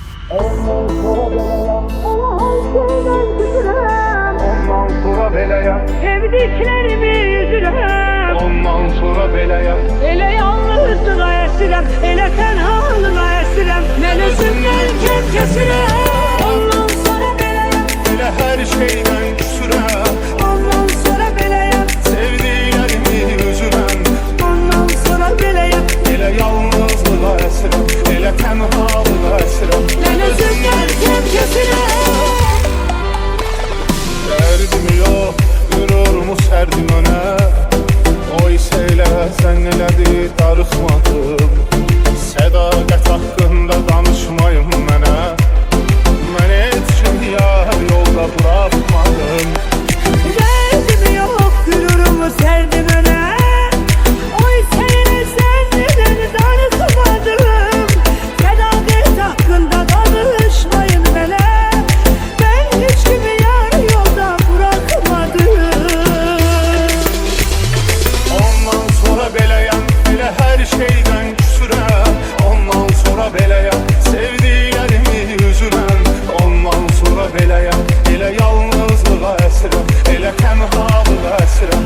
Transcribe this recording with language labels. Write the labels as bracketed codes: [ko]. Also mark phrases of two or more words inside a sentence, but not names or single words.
[az] Ondan sonra belaya, şeyden küsürem. Ondan sonra belaya, Sevdiklerimi üzürəm. ondan sonra belaya. Elə yalnızlığa əsirəm, elə tənhalığa əsirəm. Mən özümdən kəm kəsirəm. Ondan sonra beləyəm, Elə her şeyden küsürəm. ondan sonra beləyəm, Sevdiklerimi üzürəm. ondan sonra beləyəm. Elə yalnızlığa əsirəm, elə tənhalığa əsirəm. Mən özümdən kəm kəsirəm. [tr] Derdim yok, gururumu serdim öne. Oy söyle sen nelerdi darıxmadım. [az] Sədaqət haqqında danışmayın mənə. Mən heç kim yar yolda bırakmadım. [tr] Derdim yok, gururumu serdim öne. Oy seni sen neden darıkmadım. Sadakat hakkında danışmayın bana. Ben hiç kimi yar yolda bırakmadım. [az] Ondan sonra beləyəm, elə hər şeydən küsürəm. Ondan sonra beləyəm, sevdiklərimi üzürəm. Ondan sonra beləyəm, elə yalnızlığa əsirəm, elə tənhalığa əsirəm.